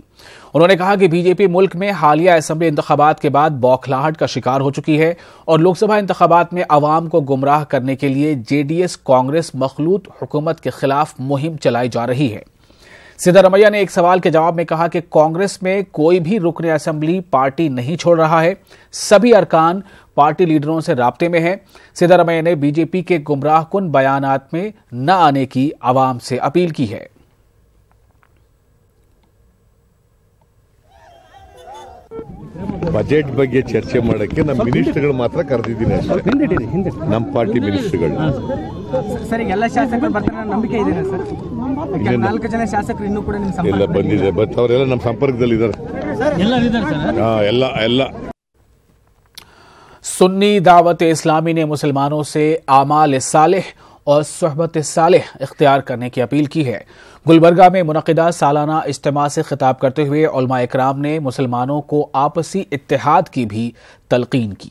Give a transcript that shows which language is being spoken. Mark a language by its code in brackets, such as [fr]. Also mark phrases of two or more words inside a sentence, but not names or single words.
[ur] انہوں نے کہا کہ بی جے پی ملک میں حالیہ اسمبلی انتخابات کے بعد بوکھلاہٹ کا شکار ہو چکی ہے اور لوک سبھا انتخابات میں عوام کو گمراہ کرنے کے لیے JDS کانگریس مخلوط حکومت کے خلاف مہم چلائی جا رہی ہے. سدارمیا نے ایک سوال کے جواب میں کہا کہ کانگریس میں کوئی بھی رکنے اسمبلی پارٹی نہیں چھوڑ رہا ہے، سبھی ارکان پارٹی لیڈروں سے رابطے میں ہیں. سدارمیا نے بی جے پی کے گمراہ کن بیانات میں نہ آنے کی عوام سے اپیل کی ہے. [kn] ಬಜೆಟ್ ಬಗ್ಗೆ ಚರ್ಚೆ ಮಾಡಕ್ಕೆ ನಮ್ಮ ಮಿನಿಸ್ಟರ್ಗಳು ಮಾತ್ರ ಕರೆದಿದ್ದೀನಿ ಅಷ್ಟೇ, ನಮ್ಮ ಪಾರ್ಟಿ ಮಿನಿಸ್ಟರ್ಗಳು ಸರ್. ಎಲ್ಲ ಶಾಸಕರು ಬರ್ತಾರೆ ನಂಬಿಕೆ ಇದೆ ಸರ್? 4 ಜನ ಶಾಸಕರು ಇನ್ನೂ ಕೂಡ ನಿಮ್ಮ ಸಂಪರ್ಕ ಎಲ್ಲ ಬಂದಿದೆ, ಬಟ್ ಅವರೆಲ್ಲ ನಮ್ಮ ಸಂಪರ್ಕದಲ್ಲಿ ಇದ್ದಾರೆ, ಎಲ್ಲ [ur] سنی دعوت اسلامی نے مسلمانوں سے اعمال صالح اور صحبت صالح اختیار کرنے کی اپیل کی ہے. گلبرگہ میں منعقدہ سالانہ اجتماع سے خطاب کرتے ہوئے علما اکرام نے مسلمانوں کو آپسی اتحاد کی بھی تلقین کی.